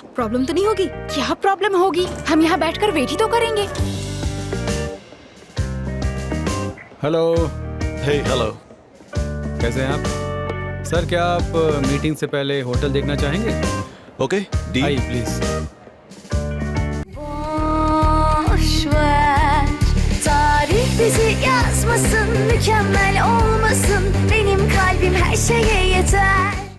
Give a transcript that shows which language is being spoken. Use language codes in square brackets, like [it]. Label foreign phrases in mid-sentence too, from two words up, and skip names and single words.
[hi] प्रॉब्लम तो नहीं होगी? क्या प्रॉब्लम होगी, हम यहाँ बैठकर वेट ही तो करेंगे। [en] हेलो। hey hello. [hi] कैसे हैं आप? सर क्या आप मीटिंग से pehले होटल देखना चाहेंगे? [en] okay deal. [hi] आइए प्लीज। [tr] Boş ver, tarih bizi yazmasın, mükemmel olmasın, benim kalbim her şeye yeter.